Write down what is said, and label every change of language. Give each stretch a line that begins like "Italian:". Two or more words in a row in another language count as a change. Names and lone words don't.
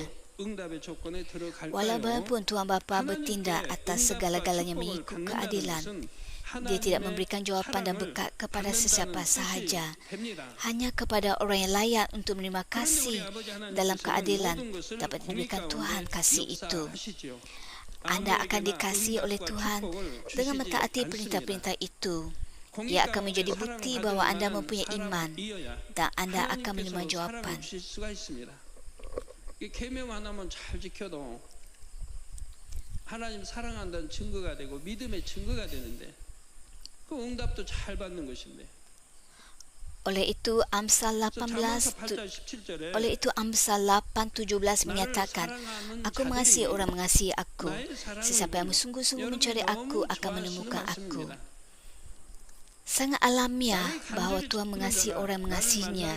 Malay: Walaupun Tuhan Bapa bertindak atas segala-galanya mengikut keadilan, dia tidak memberikan jawapan dan berkat kepada sesiapa sahaja, hanya kepada orang yang layak untuk menerima kasih dalam keadilan dapat diberikan Tuhan kasih itu. Anda akan dikasihi oleh Tuhan dengan mentaati perintah-perintah itu. Ia akan menjadi bukti bahawa anda mempunyai iman dan anda akan menerima jawapan.
Korean: 하나님 사랑한다는 증거가 되고 믿음의 증거가 되는데 그 응답도 잘 받는 것인데.
Malay: Oleh itu Amsal 8:17 menyatakan, "Aku mengasihi orang mengasihi aku. Sesiapa yang sungguh-sungguh mencari aku akan menemukan aku." Sangat alamiah bahawa Tuhan mengasihi orang mengasihinya.